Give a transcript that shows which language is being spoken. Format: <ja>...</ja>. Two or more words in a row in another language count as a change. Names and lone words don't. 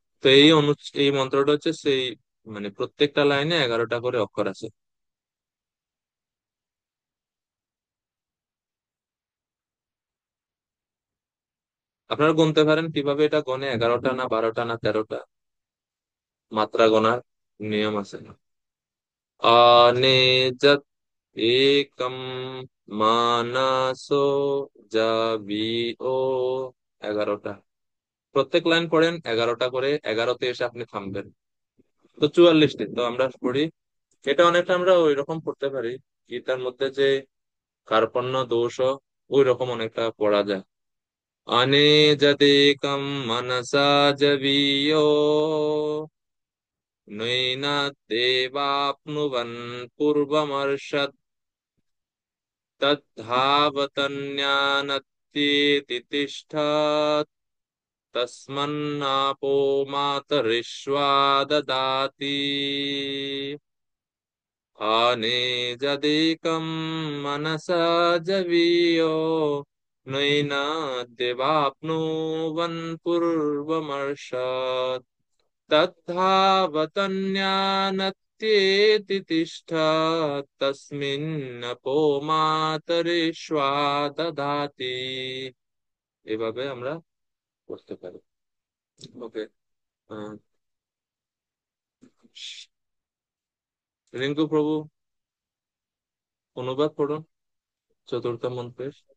<bn>তো এই মন্ত্রটা হচ্ছে সেই, মানে প্রত্যেকটা লাইনে 11টা করে অক্ষর আছে। আপনারা গুনতে পারেন কিভাবে এটা গনে, 11টা না 12টা না 13টা, মাত্রা গোনার নিয়ম আছে।</bn> <sa>अनेजत् एकम मानसो जाबिओ,</sa> <bn>11টা। প্রত্যেক লাইন পড়েন 11টা করে, 11তে এসে আপনি থামবেন। তো 44টি তো আমরা পড়ি। এটা অনেকটা আমরা ওই রকম পড়তে পারি, গীতার মধ্যে যে কার্পণ্য দোষ, ওই রকম অনেকটা পড়া যায়।</bn> <sa>অনেজদেকম মনসা জবিও নৈনাদ্দেবাপ্নুবन् পূর্বমর্ষৎ তদ্ধাবতন্যানত্যेति तिष्ठत् तस्मन्नापो मातरिश्वा ददाति अनेजदेकं मनसा जवीयो नैनाद्देवाप्नुवन् पूर्वमर्षत् तद्धावतन्यानत्येति নিত্যেতি তিষ্ঠা তস্মিন্নপো মাতরিশ্বা দধাতি।</sa> <bn>এভাবে আমরা করতে পারি। ওকে। রিঙ্কু প্রভু, অনুবাদ পড়ুন চতুর্থ মন্ত্রের।</bn>